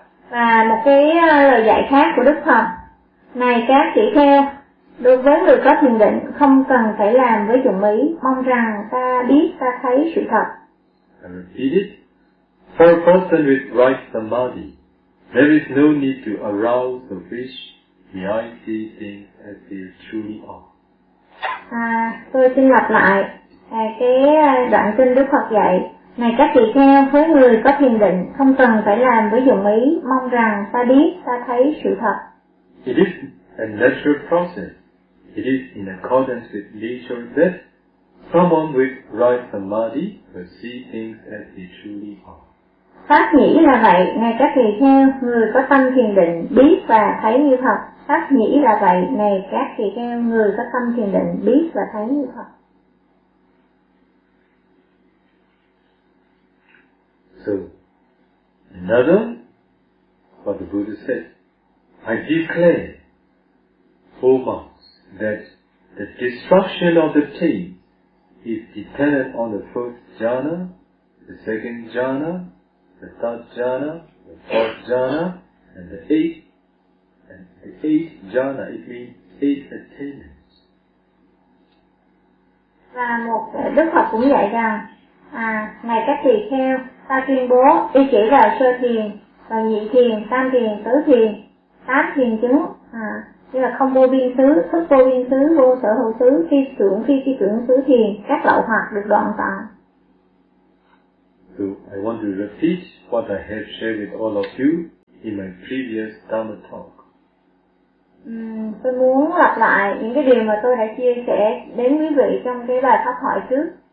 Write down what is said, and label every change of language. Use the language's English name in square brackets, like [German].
[Vietnamese] Và một cái lời dạy khác của Đức Phật, này các tỷ kheo, đối với người có thiền định không cần phải làm với dụng ý, mong rằng ta biết ta thấy sự thật. [English] I repeat it. For a person with right samadhi, there is no need to arouse the wish, the eye see things as they truly are. [Vietnamese] Tôi xin lặp lại cái đoạn kinh Đức Phật dạy. Này các tỷ kheo, với người có thiền định không cần phải làm với dụng ý, mong rằng ta biết ta thấy sự thật. [English] It is a natural process. It is in accordance with nature that someone with right samadhi will see things as they truly are. [Vietnamese] Pháp nhĩ là vậy, này các tỳ kheo, người có tâm thiền định biết và thấy như thật. Pháp nhĩ là vậy, này các tỳ kheo, người có tâm thiền định biết và thấy như thật. [English] So, another, what the Buddha said, I declare, O monks, that the destruction of the taste is dependent on the first jhana, the second jhana, the third jhana, the fourth jhana, and the eighth, and the eighth jhana, it means eight attainments. [Vietnamese] Và một Đức Phật cũng dạy rằng, này các tỳ kheo, ta tuyên bố y chỉ là sơ thiền, và nhị thiền, tam thiền, tứ thiền, tám thiền chứng, như là không vô biên xứ, thức vô biên xứ, vô sở hữu xứ, phi tưởng xứ thiền, các lậu hoặc được đoạn tận. [English] So I want to repeat what I have shared with all of you in my previous Dharma talk. [Vietnamese] Tôi muốn lặp lại những cái điều mà tôi đã chia sẻ đến quý vị trong cái bài pháp hội trước.